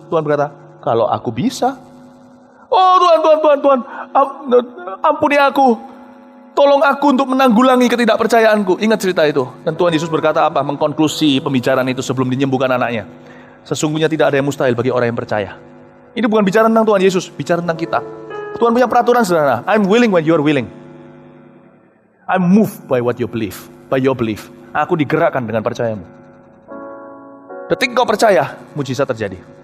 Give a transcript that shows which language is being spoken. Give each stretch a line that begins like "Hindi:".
Indonesian: Tuhan berkata, kalau aku bisa. Oh Tuhan, ampuni aku. Tolong aku untuk menanggulangi ketidakpercayaanku. Ingat cerita itu. Dan Tuhan Yesus berkata apa? Mengkonklusi pembicaraan itu sebelum menyembuhkan anaknya. Sesungguhnya tidak ada yang mustahil bagi orang yang percaya. Ini bukan bicara tentang Tuhan Yesus, bicara tentang kita. Tuhan punya peraturan sederhana.
English: I'm willing when you are willing. I'm moved by what you believe, by your belief.
Indonesian: Aku digerakkan dengan percayamu. Detik kau percaya, mujizat terjadi.